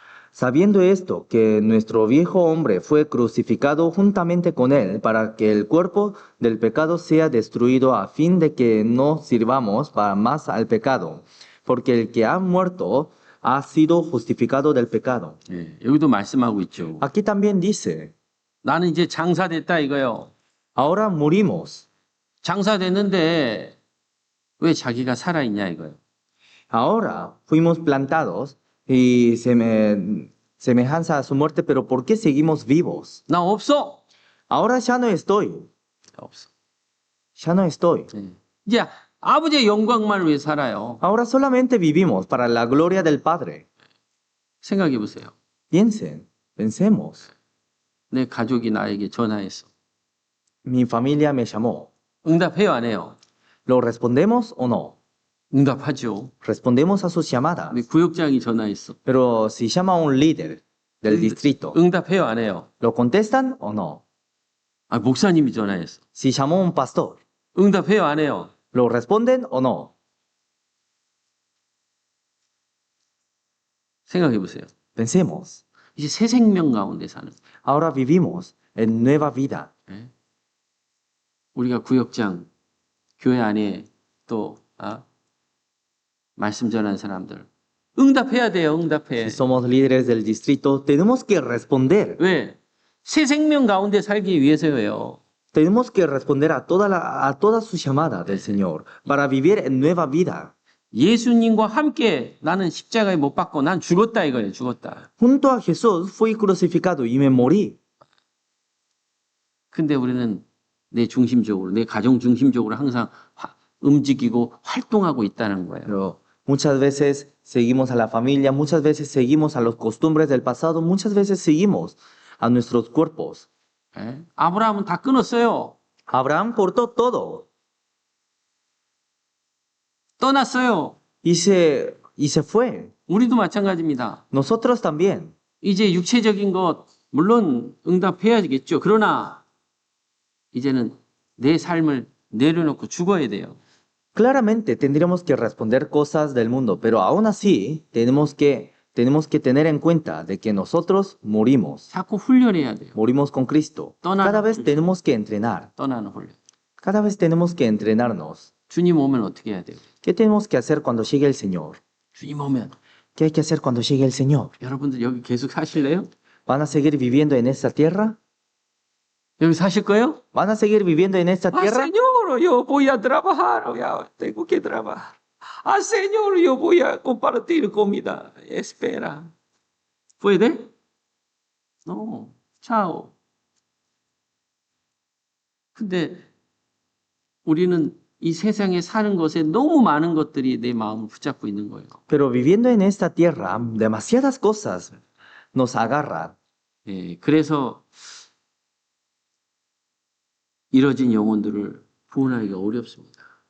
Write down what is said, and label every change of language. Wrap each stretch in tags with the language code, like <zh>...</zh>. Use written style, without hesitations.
<es>Sabiendo esto, que nuestro viejo hombre fue crucificado juntamente con Él para que el cuerpo del pecado sea destruido a fin de que no sirvamos para más al pecado, porque el que ha muerto ha sido justificado del pecado.</es> <ko>예, 여기도 말씀하고 있죠.</ko> <es>Aquí también dice,</es> <ko>나는 이제 장사됐다 이거요.</ko> <es>ahora morimos,</es> <ko>장사됐는데 왜 자기가 살아있냐 이거요.</ko> <es>ahora fuimos plantados y semejanza a su muerte, pero ¿por qué seguimos vivos?</es> <ko>나 없어.</ko> <es>Ahora ya no estoy,</es> <ko>나 없어.</ko> <es>ya no estoy.</es> <ko>예. 이제 아버지의 영광만을 위해 살아요.</ko> <es>Ahora solamente vivimos para la gloria del Padre.</es> <ko>생각해 보세요.</ko> <es>Piensen, pensemos.</es> <ko>내 가족이 나에게 전화했어.</ko> <es>Mi familia me llamó.</es> <ko>응답해요 안 해요?</ko> <es>¿Lo respondemos o no?</es> <ko>응답하죠.</ko> <es>Respondemos a sus llamadas.</es> <ko>우리 구역장이 전화했어.</ko> <es>Pero si llama a un líder del distrito,</es> <ko>응답해요 안 해요?</ko> <es>¿lo contestan o no?</es> <ko>아, 목사님이 전화했어.</ko> <es>Si llamó a un pastor,</es> <ko>응답해요 안 해요?</ko> <es>¿lo responden o no?</es> <ko>생각해 보세요.</ko> <es>Pensemos.</es> <ko>이제 새 생명 가운데 사는.</ko> <es>Ahora vivimos en nueva vida.</es> <ko>예? 우리가 구역장, 교회 안에 또 말씀 전하는 사람들 응답해야 돼요. 응답해.</ko> <es>Si somos líderes del distrito, tenemos que responder.</es> <ko>왜? 새 생명 가운데 살기 위해서예요.</ko> <es>Tenemos que responder a toda su llamada del Señor para vivir en nueva vida.</es> <ko>예수님과 함께 나는 십자가에 못 박고 난 죽었다 이거예요. 죽었다.</ko> <es>Junto a Jesús fui crucificado y me morí.</es> <ko>근데 우리는 내 중심적으로, 내 가정 중심적으로 항상 움직이고 활동하고 있다는 거예요.</ko> <es>Pero Muchas veces seguimos a la familia, muchas veces seguimos a las costumbres del pasado, muchas veces seguimos a nuestros cuerpos.</es> <ko>예? 아브라함은 다 끊었어요.</ko> <es>Abraham cortó todo</es> <ko>떠났어요.</ko> <es>y se fue.</es> <ko>우리도 마찬가지입니다.</ko> <es>Nosotros también.</es> <ko>이제 육체적인 것 물론 응답해야겠죠. 그러나 이제는 내 삶을 내려놓고 죽어야 돼요.</ko> <es>Claramente tendríamos que responder cosas del mundo, pero aún así tenemos que tener en cuenta de que nosotros morimos.</es> <ko>자꾸 훈련해야 돼요.</ko> <es>Morimos con Cristo. Cada vez tenemos que entrenar.</es> <ko>떠나는 훈련.</ko> <es>Cada vez tenemos que entrenarnos.</es> <ko>주님 오면 어떻게 해야 돼요?</ko> <es>¿Qué tenemos que hacer cuando llegue el Señor?</es> <ko>주님 오면</ko> <es>¿Qué hay que hacer cuando llegue el Señor?</es> <ko>여러분들 여기 계속 사실래요?</ko> <es>¿Van a seguir viviendo en esta tierra?</es> <ko>여기 사실 거예요?</ko> <es>¿Van a seguir viviendo en esta tierra? Señor, yo voy a trabajar, ya tengo que trabajar. Señor, yo voy a compartir comida. Espera. ¿Puede? No. chao.</es> <ko>근데 우리는 이 세상에 사는 것에 너무 많은 것들이 내 마음을 붙잡고 있는 거예요.</ko> <es>Pero viviendo en esta tierra, demasiadas cosas nos agarran.</es> <ko>예, 그래서 이뤄진 영혼들을 구원하기가 어렵습니다.</ko>